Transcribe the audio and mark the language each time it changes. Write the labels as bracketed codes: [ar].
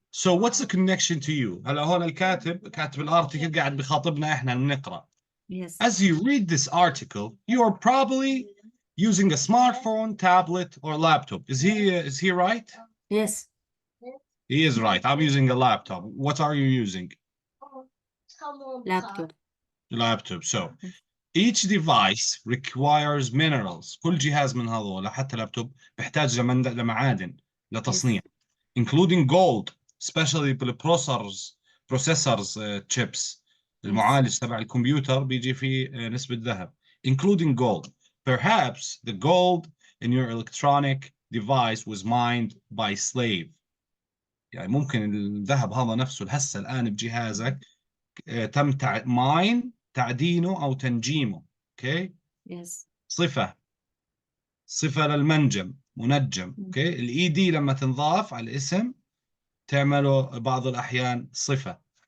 [en] So what's the connection to you؟ [ar] هلا هون كاتب الارتيكل قاعد بخاطبنا احنا بنقرا. [en] Yes. As you read this article, you are probably using a smartphone, tablet, or laptop. Is he right? Yes. He is right. I'm using a laptop. What are you using? Laptop. laptop. So each device requires minerals. [ar] كل جهاز من هذول حتى لابتوب بيحتاج لمعادن لتصنيع. [en] Including gold, especially processors chips. [ar] المعالج تبع الكمبيوتر بيجي فيه نسبة ذهب. [en] Including gold. Perhaps the gold in your electronic device was mined by slave. [ar] يعني ممكن الذهب هذا نفسه هسه الآن بجهازك تم تعدينه أو تنجيمه. [en] Okay. Yes. [ar] صفة للمنجم منجم. Okay. الاي دي لما تنضاف على الاسم تعمله بعض الأحيان صفة.